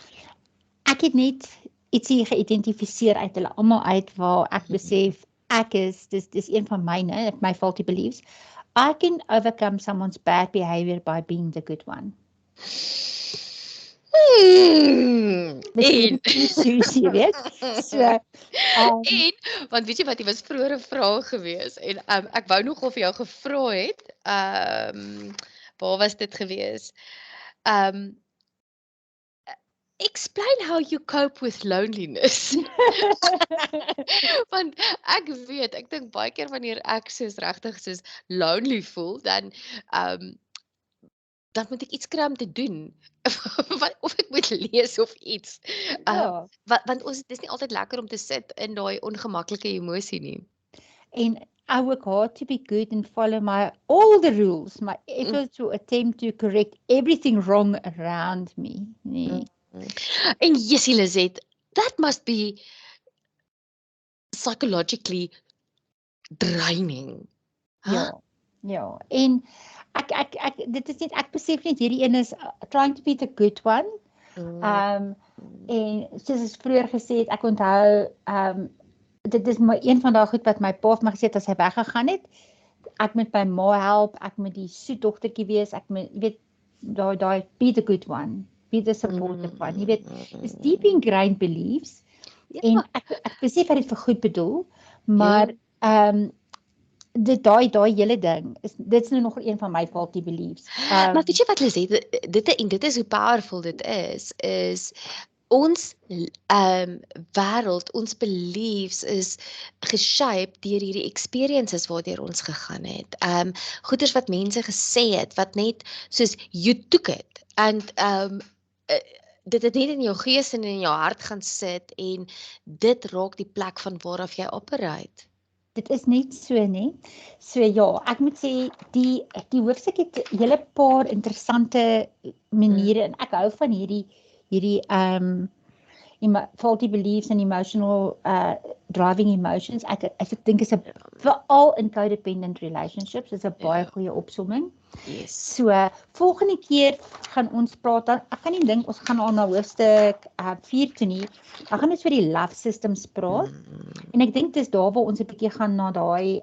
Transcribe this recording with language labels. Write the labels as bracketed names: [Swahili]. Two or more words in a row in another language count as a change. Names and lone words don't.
[Afrikaans] Ek het net ietsie geïdentifiseer uit hulle almal uit, waar ek besef, dis een van myne, my [English] faulty beliefs, I can overcome someone's bad behavior by being the good one. [Afrikaans] En so, want weet jy wat, jy was vroeër 'n vraag gewees, en ek wou nog of jou gevra het, waar was dit gewees? [English] Explain how you cope with loneliness. [Afrikaans] Want ek dink baie keer wanneer ek regtig soos lonely voel, dan moet ek iets kry om te doen. Of ek moet lees of iets. Want dis nie altyd lekker om te sit in daai ongemaklike emosie nie. [English] En I work hard to be good and follow all the rules, my efforts to attempt to correct everything wrong around me. [Afrikaans] Nee. En Jessie Lizet, [English] that must be psychologically draining. [Afrikaans] Ja. En dit is net, ek besef net hierdie een is [English] trying to be the good one. [Afrikaans] En soos ek vroeër gesê het, ek onthou, dit is maar een van daai goed wat my pa vir my gesê het as hy weggegaan het. Ek moet my ma help, ek moet die soetdogtertjie wees, ek moet, jy weet, daai [English] be the good one, be the supportive one. [Afrikaans] Jy weet, dis [English] deep ingrained beliefs. [Afrikaans] En ek besef hy het vir goed bedoel, maar daai hele ding dit is nou nog een van my [English] faulty beliefs. [Afrikaans] Maar weet jy wat Liz, dit is hoe powerful dit is ons wêreld, ons beliefs is geshaped deur hierdie experiences waardeur ons gegaan het. Goeders wat mense gesê het wat net soos [English] you took it [Afrikaans] and dit het net in jou gees en in jou hart gaan sit en dit raak die plek van waaraf jy operate. Dit is net so, né? So ja, ek moet sê die hoofstuk het 'n hele paar interessante maniere en ek hou van hierdie [English] faulty beliefs and emotional driving emotions. [Afrikaans] Ek dink is veral in [English] codependent relationships [Afrikaans] is 'n baie goeie opsomming. [English] Yes. [Afrikaans] So volgende keer gaan ons praat dan, ek kan nie dink ons gaan al na hoofstuk 4 toe nie. Dan gaan ons oor die [English] love systems [Afrikaans] praat. En ek dink dis daar waar ons 'n bietjie gaan na daai